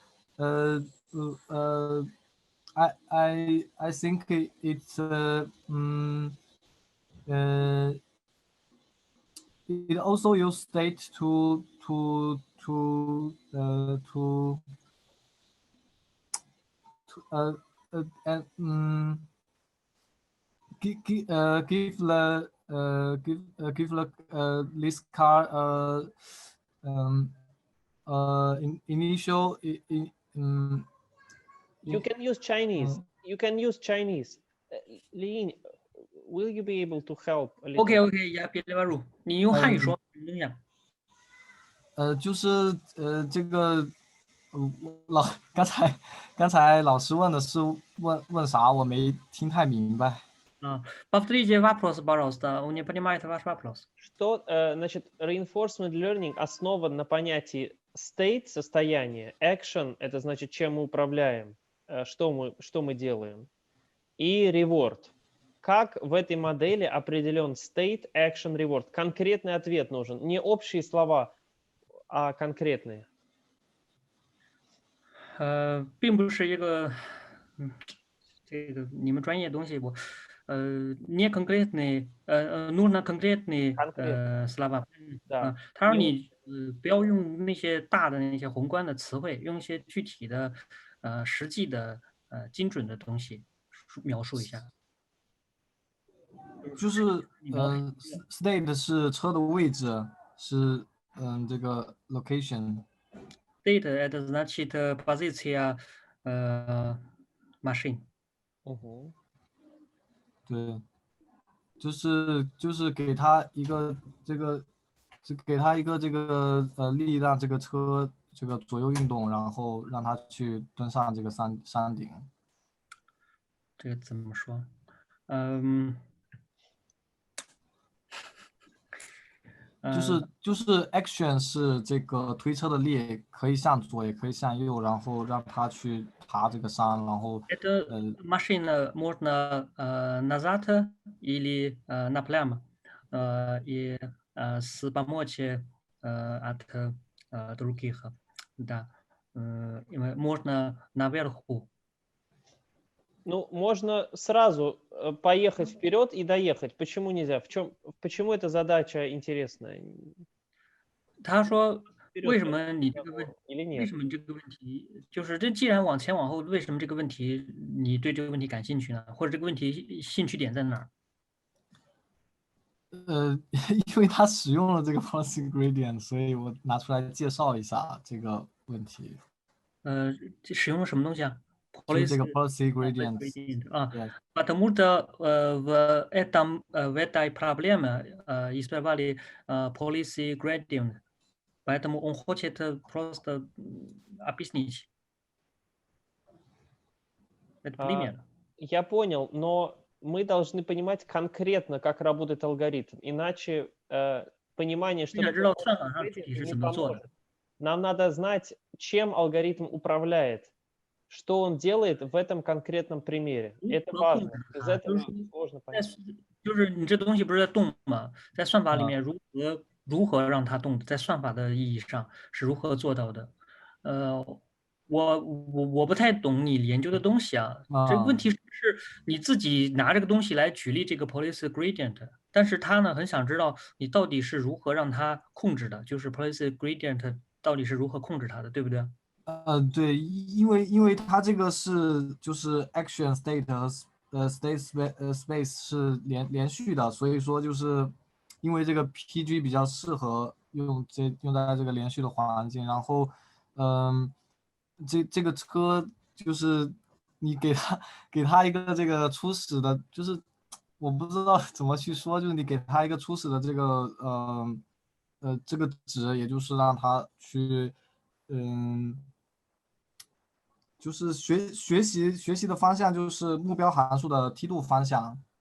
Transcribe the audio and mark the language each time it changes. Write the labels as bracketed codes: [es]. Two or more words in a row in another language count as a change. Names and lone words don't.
[en] I think it's it also use state to give this car initial you can use Chinese. You can use Chinese. Lin, will you be able to help a little? [zh] OK， 呀，别乱入，你用汉语说，怎么样？就是这个刚才老师问的是问啥，我没听太明白。 [ru] Повторите вопрос, пожалуйста. Не понимает ваш вопрос. Что, значит, [en] reinforcement learning [ru] основан на понятии state, состояние, action, это значит, чем мы управляем, что мы делаем, и reward. Как в этой модели определен state, action, reward? Конкретный ответ нужен, не общие слова, а конкретные. [zh] 并不是一个这个你们专业东西，我 [ru] не конкретные нужно конкретные слова。 [zh] 他说你不要用那些大的那些宏观的词汇，用一些具体的实际的精准的东西描述一下。就是state 是车的位置，是这个 location。 [ru] State это значит позиция машин. [zh] 对， 就是给他一个给他一个力让这个车这个左右运动，然后让他去登上这个山顶。这个怎么说？就是 action 是这个推车的力可以向左也可以向右，然后让他去爬这个山，然后 [ru] машина можно назад или напрямо и с помощью от других, да, можно наверху. Ну, можно сразу поехать вперед и доехать. Почему нельзя? Почему эта задача интересная? [zh] 他说：“为什 [ru] Вперед [zh] 么你这个问 [ru] или [zh] 为 [ru] нет? [zh] 什么这个问题就是这既然往前往后，为什么这个问题你对这个问题感兴趣呢？或者这个问题兴趣点在哪儿？” 因为他使用了这个 [en] policy gradient， [zh] 所以我拿出来介绍一下这个问题。这使用了什么东西啊就是这个？policy [en] policy gradient [zh] 啊 [en] yes. [ru] Потому что в этой проблеме исправили [en] policy gradient, [ru] поэтому он хочет просто объяснить. Это пример. Я понял, но мы должны понимать конкретно, как работает алгоритм. Иначе понимание, что такое [en] policy gradient, [ru] не поможет. Нам надо знать, чем алгоритм управляет, что он делает в этом конкретном примере. Это важно. Без этого сложно понять. [zh] 就是你这东西不是在动吗？在算法里面如何让它动？在算法的意义上是如何做到的？我不太懂你研究的东西啊。这个问题是你自己拿这个东西来举例这个 [en] policy gradient， [zh] 但是他呢很想知道你到底是如何让它控制的，就是 [en] policy gradient [zh] 到底是如何控制它的，对不对？对，因为它这个是就是 [en] action state space [zh] 是连续的，所以说就是因为这个 PG 比较适合用在这个连续的环境，然后这个车就是你给他一个这个初始的，就是我不知道怎么去说，就是你给他一个初始的这个这个值，也就是让他去就是学习的方向就是目标函数的梯度方向。